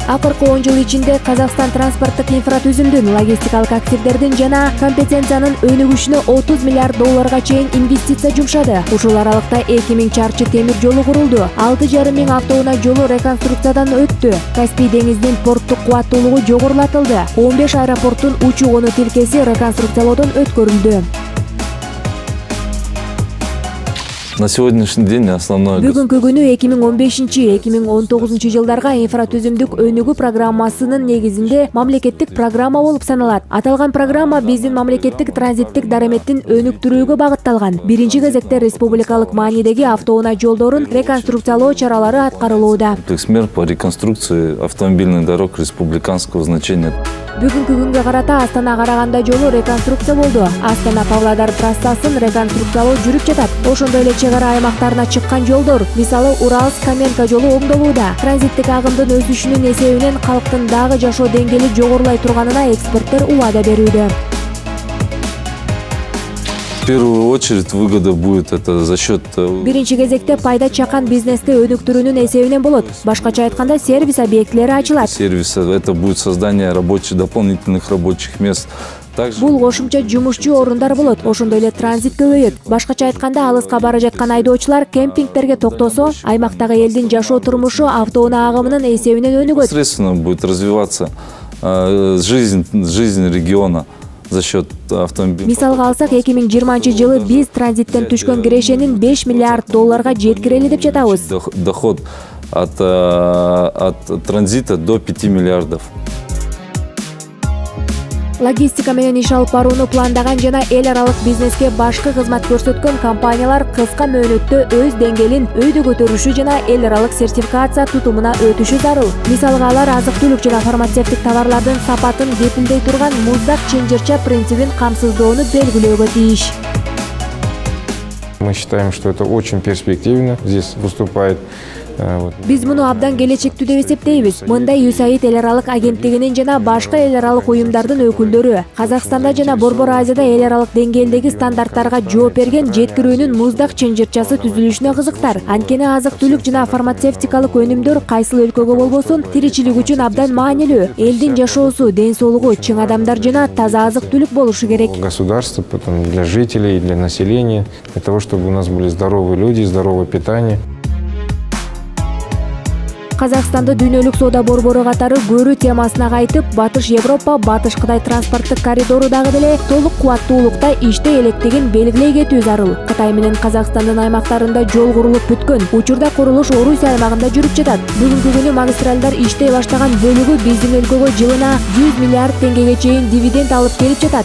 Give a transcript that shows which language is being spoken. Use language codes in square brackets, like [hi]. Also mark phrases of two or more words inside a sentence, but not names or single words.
[ky] Акыркы 10 жыл ичинде Казакстан транспорттук инфратүзүмдүн, логистикалык активдердин жана компетенциянын өнүгүшүнө 30 миллиард долларга чейин инвестиция жумшады. Ушул аралыкта 2000 чарчы темир жолу курулду. 6,5 миң автоунаа жолу реконструкциядан өттү. Каспий деңизинин порттук кубаттуулугу жогорулатылды. 15 аэропорттун учуу-конуу тилкеси реконструкциялоодон өткөрүлдү. [ru] На сегодняшний день основное... [ky] Бүгүнкү күнү 2015-2019 жылдарга инфратүзүмдүк өнүгүү программасынын негизинде мамлекеттик программа болуп саналат. Аталган программа биздин мамлекеттик транзиттик дараметтин өнүктүрүүгө багытталган. Биринчи кезекте республикалык маанидеги автоунаа жолдорун реконструкциялоо чаралары аткарылууда. [ru] Комплекс мер по реконструкции автомобильных дорог республиканского значения. [ky] Бүгүнкү күнгө карата Астана-Караганда жолу реконструкция болду. Астана-Павлодар трассасын реконструкциялоо жүрүп жатат. Ошондой эле чек ара аймактарына чыккан жолдор, мисалы Уралс-Каменка жолу оңдолууда. Транзиттик агымдын өсүшүнүн эсебинен калктын дагы жашоо деңгээли жогорулай турганына эксперттер убада берүүдө. [ru] В первую очередь выгода будет это за счет... [ky] Биринчи кезекте пайда чакан бизнести өнүктүрүүнүн эсебинен болот. Башкача айтканда, сервис объектилери ачылат. [ru] Сервиса, это будет создание дополнительных рабочих мест. [ky] Бул кошумча жумушчу орундар болот. Ошондой эле транзит көбөйөт. Башкача айтканда, алыска бара жаткан айдоочулар кемпингтерге токтосо, аймактагы элдин жашоо турмушу автоунаа агымынын эсебинен өнүгөт. [ru] Непосредственно будет развиваться жизнь региона за счет автомобилей. [ky] Мисалга алсак, 2020 жылы биз транзиттен түшкөн кирешенин 5 миллиард долларга жеткирели деп жатабыз. [ru] Доход от транзита до 5 миллиардов. [ky] Логистика менен иш алып барууну пландаган жана эл аралык бизнеске башкы кызмат көрсөткөн компаниялар кыска мөөнөттө өз деңгээлин өйдө көтөрүшү жана эл аралык сертификация тутумуна өтүшү зарыл. Мисалга алар азык-түлүк жана фармацевтик товарлардын сапатын кепилдей турган муздак чынжырча принцибин камсыздоону белгилөөгө тийиш. [ru] Мы считаем, что это очень перспективно. Здесь выступает [ky] Биз муну абдан келечектүү деп эсептейбиз. Мындай USAID эл аралык агенттигинин жана башка эл аралык уюмдардын өкүлдөрү Казакстанда жана Борбор Азияда эл аралык деңгээлдеги стандарттарга жооп берген жеткирүүнүн муздак чынжырчасы түзүлүшүнө кызыктар. Анткени азык-түлүк жана фармацевтикалык өнүмдөр кайсыл өлкөгө болбосун тиричилик үчүн абдан маанилүү. Элдин жашоосу, ден соолугу, чың адамдар жана таза азык-түлүк болушу керек. [ru] Государство, потом для жителей, для населения, для того, чтобы у нас были здоровые люди, здоровое питание. [ky] Казакстанды дүйнөлүк соода борбору катары көрүү темасына кайтып, Батыш Европа, Батыш Кытай транспорттук коридору дагы деле толук кубаттуулукта иштей электигин белгилей кетүү зарыл. Кытай менен Казакстандын аймактарында жол курулуп бүткөн. Учурда курулуш Орусия аймагында жүрүп жатат. Бүгүнкү күнү магистралдар иштей баштаган бөлүгү биздин өлкөгө жылына 100 миллиард теңгеге чейин дивиденд алып келип жатат.